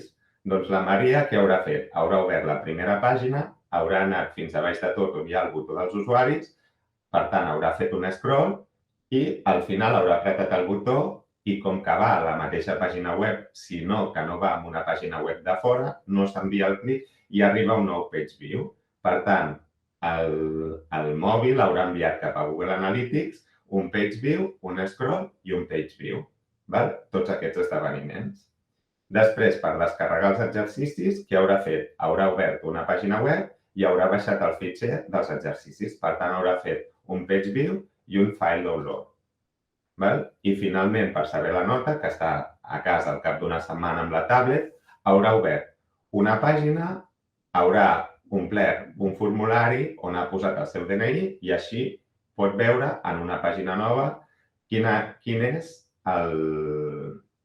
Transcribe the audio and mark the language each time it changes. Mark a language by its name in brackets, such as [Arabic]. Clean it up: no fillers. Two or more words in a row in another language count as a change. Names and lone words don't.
[Catalan] Doncs la Maria què haurà fet? Haurà obert la primera pàgina, haurà anat fins a baix de tot on hi ha el botó dels usuaris, per tant haurà fet un scroll i al final haurà apretat el botó i com que va a la mateixa pàgina web, sinó que no va a una pàgina web de fora, no s'envia el clic i arriba un nou [English] page view. [Catalan] Per tant, el mòbil haurà enviat cap a Google Analytics un [English] page view, [Catalan] un scroll i un [English] page view. [Catalan] Tots aquests esdeveniments. Després, per descarregar els exercicis, què haurà fet? Haurà obert una pàgina web i haurà baixat el fitxer dels exercicis. Per tant, haurà fet un [English] page view [Catalan] i un [English] file download. [Catalan] I finalment, per saber la nota, que està a casa al cap d'una setmana amb la tablet, haurà obert una pàgina, haurà omplert un formulari on ha posat el seu DNI i així pot veure en una pàgina nova quin és el...